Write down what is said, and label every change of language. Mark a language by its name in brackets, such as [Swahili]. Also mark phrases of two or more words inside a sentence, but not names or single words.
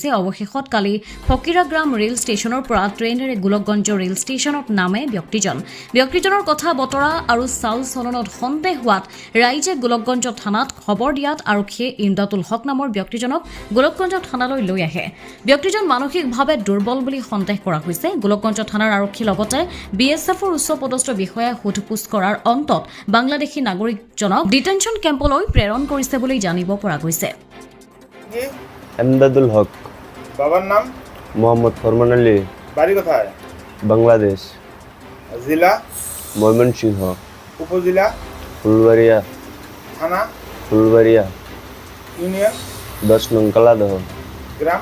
[Assamese] অৱশেষত কালি ফকিৰাগ্ৰাম ৰেল ষ্টেচনৰ পৰা ট্ৰেইনেৰে গোলকগঞ্জ ৰেল ষ্টেচনত নামে ব্যক্তিজনৰ কথা বতৰা আৰু চাল চলনত সন্দেহ হোৱাত ৰাইজে গোলকগঞ্জ থানাত খবৰ দিয়াত আৰক্ষীয়ে ইমদাদুল হক নামৰ ব্যক্তিজনক গোলকগঞ্জ থানালৈ লৈ আহে। ব্যক্তিজন মানসিকভাৱে দুৰ্বল বুলি সন্দেহ কৰা হৈছে। গোলকগঞ্জ থানাৰ আৰক্ষীৰ লগতে BSFৰ উচ্চপদস্থ বিষয়াই সোধ-পোছ কৰাৰ অন্তত বাংলাদেশী নাগৰিকজনক ডিটেনশ্যন কেম্পলৈ প্ৰেৰণ কৰিছে বুলি জানিব পৰা গৈছে। [Bangla] ইমদাদুল হক। বাবার নাম মোহাম্মদ ফরমান আলী। বাড়ি কোথায়? বাংলাদেশ। জেলা ময়মনসিংহ। উপজেলা ফুলবাড়িয়া। থানা ফুলবাড়িয়া। ইউনিয়ন 10 নং কালাদহ। গ্রাম